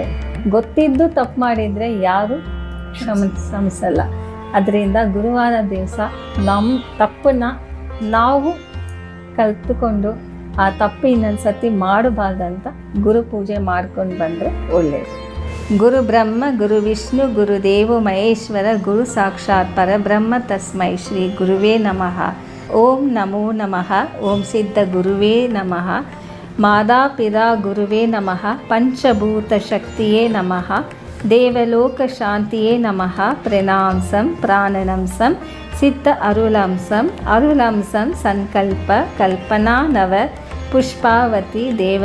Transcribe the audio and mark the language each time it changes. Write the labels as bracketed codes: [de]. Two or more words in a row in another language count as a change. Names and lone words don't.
[kn] ಗೊತ್ತಿದ್ದು ತಪ್ಪು ಮಾಡಿದರೆ ಯಾರು ಕ್ಷಮಿಸಲ್ಲ. ಅದರಿಂದ ಗುರುವಾರ ದಿವಸ ನಮ್ಮ ತಪ್ಪನ್ನು ನಾವು ಕಲಿತುಕೊಂಡು ಆ ತಪ್ಪು ಇನ್ನೊಂದು ಸತಿ ಮಾಡಬಾರ್ದಂತ ಗುರು ಪೂಜೆ ಮಾಡ್ಕೊಂಡು ಬಂದರೆ ಒಳ್ಳೆಯದು. [sa] ಗುರು ಬ್ರಹ್ಮ ಗುರು ವಿಷ್ಣು ಗುರುದೇವ ಮಹೇಶ್ವರ ಗುರು ಸಾಕ್ಷಾತ್ ಪರಬ್ರಹ್ಮ ತಸ್ಮೈ ಶ್ರೀ ಗುರುವೇ ನಮಃ. ಓಂ ನಮೋ ನಮಃ. ಓಂ ಸಿದ್ಧ ಗುರುವೇ ನಮಃ. ಮಾದಾಪಿತಾ ಗುರುವೇ ನಮಃ. ಪಂಚಭೂತ ಶಕ್ತಿಯೇ ನಮಃ. ದೇವಲೋಕ ಶಾಂತಿಯೇ ನಮಃ. ಪ್ರಣಾಂಸಂ ಪ್ರಾಣನಂಸಂ ಸಿದ್ಧ ಅರುಳಂಸಂ ಸಂಕಲ್ಪ ಕಲ್ಪನಾ ನವ ಪುಷ್ಪಾವತಿ ದೇವ